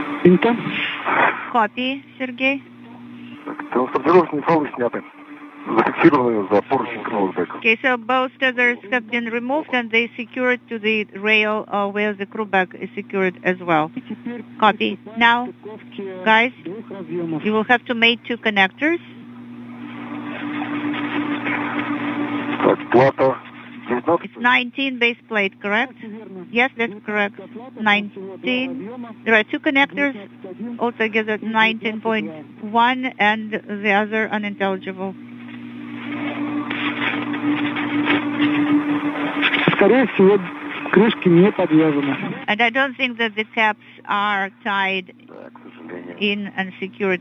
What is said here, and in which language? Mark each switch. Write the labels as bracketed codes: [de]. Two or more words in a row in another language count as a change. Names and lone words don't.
[ru] Принято. [en] Copy, Sergey. [ru] Транспортировочные фалы сняты. Зафиксированы за поручень кроузбека. [en] Okay, so both tethers have been removed and they secured to the rail where the crew bag is secured as well. Copy. Now, guys, you will have to make 2 connectors. [ru] Так, плата 19. [en] It's 19 base plate, correct? Yes, that's correct. 19. There are 2 connectors, altogether 19.1 and the other unintelligible. [ru] Скорее всего, крышки не подвязаны. [en] And I don't think that the caps are tied in and secured.